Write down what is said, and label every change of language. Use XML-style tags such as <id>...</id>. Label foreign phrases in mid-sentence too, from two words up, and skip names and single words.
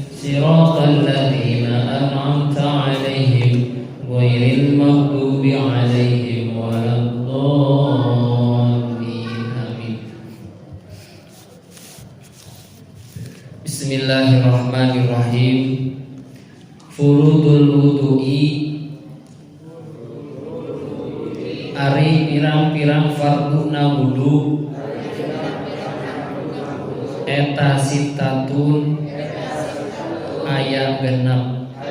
<ar>صراط الذين أنعمت عليهم غير المغضوب عليهم ولا الضالين. Amin. Bismillahirrahmanirrahim. فروض الوضوء,</ar> <su>ari pirang-pirang farduna wudu, eta sitatun aya genep.</su>